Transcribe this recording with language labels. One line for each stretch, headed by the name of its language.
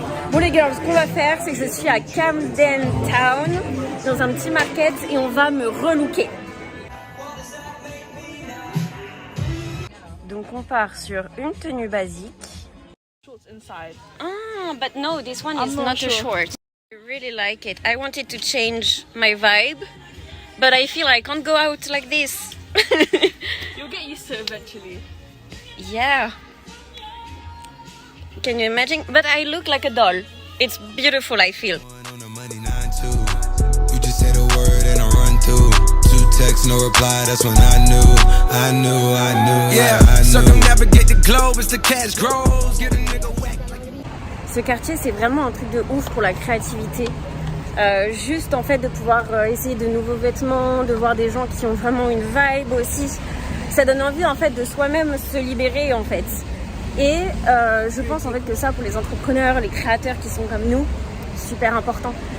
French: Bon les girls, ce qu'on va faire, c'est que je suis à Camden Town, dans un petit market et on va me relooker. Donc on part sur une tenue basique.
English: Inside. Ah, but no, this one is not a short. I really like it. I wanted to change my vibe, but I feel I can't go out like this. You'll get used to it eventually. Yeah. Can you imagine? But I look like a doll. It's beautiful, I feel. You just say the word and I run through. 2 texts, no reply, that's when I knew. Yeah, circumnavigate the globe as the cash grows. Get a nigga whack.
French: Ce quartier, c'est vraiment un truc de ouf pour la créativité. Juste en fait de pouvoir essayer de nouveaux vêtements, de voir des gens qui ont vraiment une vibe aussi. Ça donne envie en fait de soi-même se libérer en fait. Et je pense en fait que ça pour les entrepreneurs, les créateurs qui sont comme nous, c'est super important.